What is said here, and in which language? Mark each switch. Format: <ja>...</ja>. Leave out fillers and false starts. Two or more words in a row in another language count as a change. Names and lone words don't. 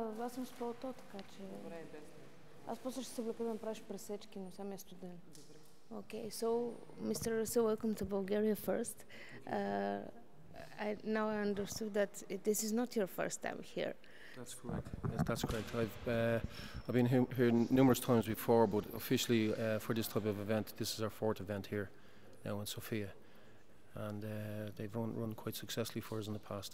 <bg>съм с пълто, така че... Добре, без. Аз после ще се влека да направиш пресечки, но сам е студен. Добре.</bg> <en>Okay, so Mr. Russell, welcome to Bulgaria first. Now I understood that this is not your first time here. That's correct. Yes, that's correct. I've been here numerous times before, but officially for this type of event, this is our fourth event here now in Sofia, and they've run quite successfully for us in the past.</en>